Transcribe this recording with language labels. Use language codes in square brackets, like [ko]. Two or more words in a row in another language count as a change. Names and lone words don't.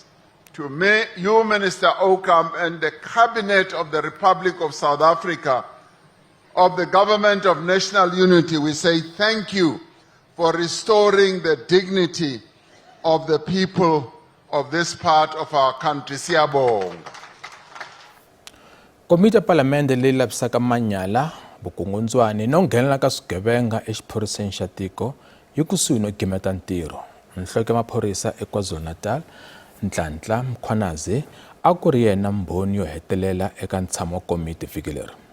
[en] To you, Minister Oakam, and the Cabinet of the Republic of South Africa, of the Government of National Unity, we say thank you for restoring the dignity of the people of this part of our country. Siyabonga. [ts] Komiti ya Palamende leyi lavisaka manyala, vukungundzwani no nghenelela ka swigevenga exiphoriseni xa tiko yi kusuhi no gimeta ntirho. Nhloko ya maphorisa eKwaZulu-Natal, Nhlanhla Mkhwanazi, a ku ri yena mbhoni yo hetelela eka ntshamo wa komiti vhiki leri.